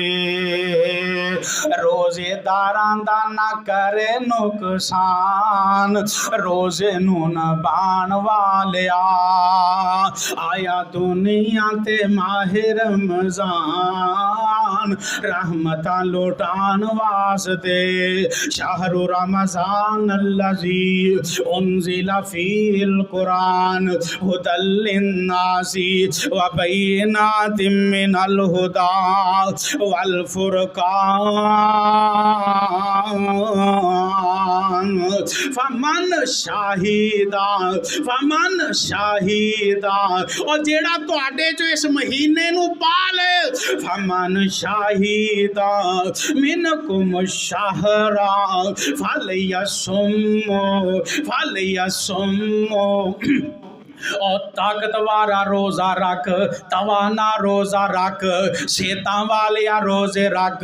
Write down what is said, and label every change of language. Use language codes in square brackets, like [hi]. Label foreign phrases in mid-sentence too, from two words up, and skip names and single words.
[pa] روزے داراں دا نہ کرے نقصان، روزے نوں نہ بان والیا، آیا دنیا تے ماہِ رمضان رحمتاں لٹان واسطے. [ar] شهر رمضان الذي أنزل فيه القرآن هدى للناس وبينات من الهدى وال فرقان فمن شهد, [pa] اور جیہڑا تہاڈے چوں اس مہینے نوں پالے, [ar] فمن شهد منكم الشهر فليصمه [pa] اور طاقت والا روزہ رکھ، توانا روزہ رکھ، صحتاں والے روزے رکھ.